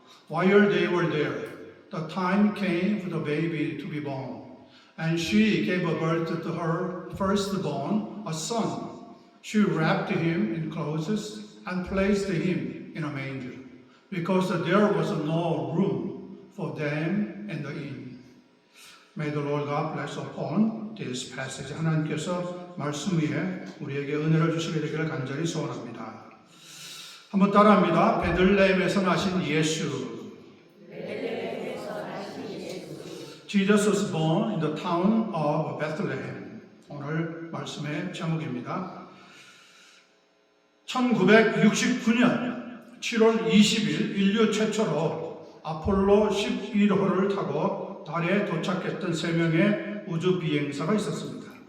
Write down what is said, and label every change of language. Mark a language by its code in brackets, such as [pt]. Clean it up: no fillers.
[en] While they were there, the time came for the baby to be born, and she gave birth to her firstborn, a son. She wrapped him in clothes and placed him in a manger, because there was no room for them in the inn. May the Lord God bless upon this passage. [ko] 하나님께서 말씀 위에 우리에게 은혜를 주시게 되기를 간절히 소원합니다. 한번 따라합니다. 베들레헴에서 나신 예수. [en] Jesus was born in the town of Bethlehem. [ko] 오늘 말씀의 제목입니다. 1969년 7월 20일 인류 최초로 아폴로 11호를 타고 달에 도착했던 3명의 우주 비행사가 있었습니다.